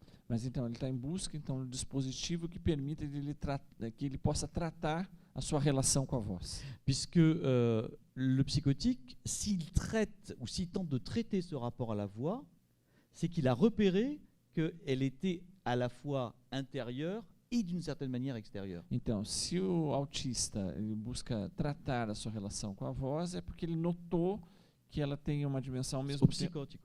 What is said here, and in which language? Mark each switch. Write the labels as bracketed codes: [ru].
[pt] Mas então ele está em busca de dispositivo que permita que ele possa tratar a sua relação com a voz. [fr] Puisque le psychotique, s'il traite ou s'il tente de traiter ce rapport à la voix, c'est qu'il a repéré qu'elle était à la fois intérieure et d'une certaine manière extérieure. [pt] Então, se o autista ele busca tratar a sua relação com a voz, é porque ele notou que ela tem uma dimensão ao mesmo tempo.